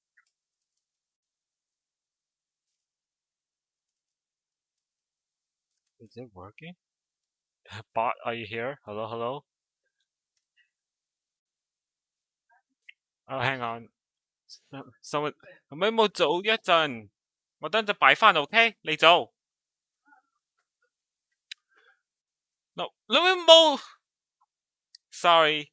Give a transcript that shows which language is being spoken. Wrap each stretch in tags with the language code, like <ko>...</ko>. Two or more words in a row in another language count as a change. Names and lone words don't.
<en>Is it working? Bot, are you here? Hello, hello? Oh, hang on.</en> <yue>Someone 可唔可以冇早一陣？我等陣擺返 OK？你走。No, 你會冇 Sorry.</yue>